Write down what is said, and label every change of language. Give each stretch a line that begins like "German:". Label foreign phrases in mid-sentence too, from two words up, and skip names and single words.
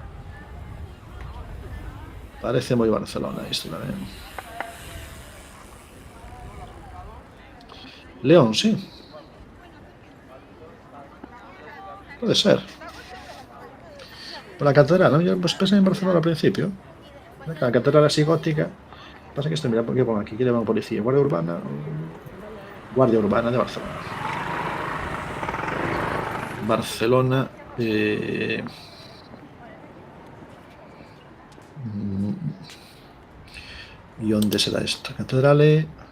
Galician: Parece moi Barcelona isto tamén. León, sí. Pode ser.
Spanish: Por la catedral, non? Yo pues, pensé en Barcelona al principio. La catedral así gótica. Pasa que esto, mira, ¿qué pongo aquí? ¿Qué llaman policía? Guardia Urbana. Guardia Urbana de Barcelona. Barcelona. ¿Y dónde será esto? Catedrale.